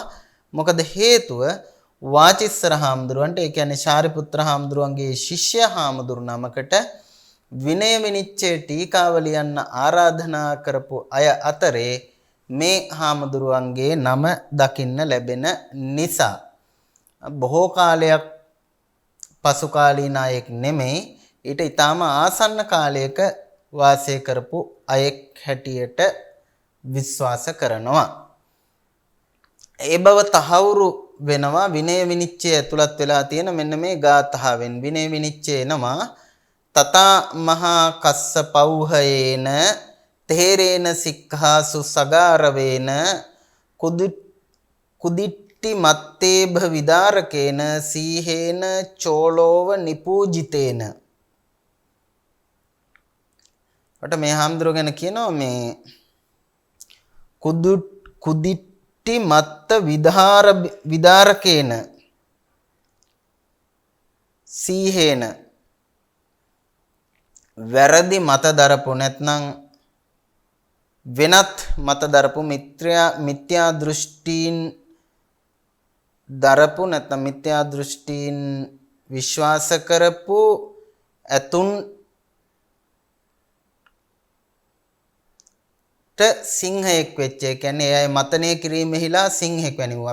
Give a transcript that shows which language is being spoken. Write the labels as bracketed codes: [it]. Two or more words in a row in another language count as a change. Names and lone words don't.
[si] මොකද හේතුව වාචිස්සර හාමුදුරුවන්ට, ඒ කියන්නේ ශාරිපුත්‍ර හාමුදුරුවන්ගේ ශිෂ්‍ය හාමුදුරු නමකට විනය විනිශ්චය ටීකාව ලියන්න ආරාධනා කරපු අය අතරේ මේ හාමුදුරුවන්ගේ නම දකින්න ලැබෙන නිසා බොහෝ කාලයක් පසු කාලීන අයෙක් නෙමෙයි, ඊට ඊටාම ආසන්න කාලයක වාසය කරපු අයෙක් හැටියට විශ්වාස කරනවා. ඒ බව තහවුරු වෙනවා විනය විනිශ්චය ඇතුළත් වෙලා තියෙන මෙන්න මේ ගාථාවෙන්. [pi] විනය විනිශ්චය එනවා තථා මහා කස්සපෞහයේන තේරේන සික්ඛාසු සගාරවේන කුදිට්ටි මත්තේභ විදාරකේන සීහේන චෝලෝව නිපූජිතේන. [si] වට මේ හාමුදුරුවෝ ගැන කියනවා මේ [pi] කුදිට්ටි මත්ත විදාරකේන [si] සීහේන වැරදි මත දරපු නැත්නම් වෙනත් මත දරපු මිත්‍යා දෘෂ්ටීන් දරපු නැත්නම් මිත්‍යා දෘෂ්ටීන් විශ්වාස කරපු ඇතුන් සිංහයෙක් වෙච්ච ඒ කියන්නේ එයයි මතනය කිරීමෙහිලා සිංහෙක් වෙනවා.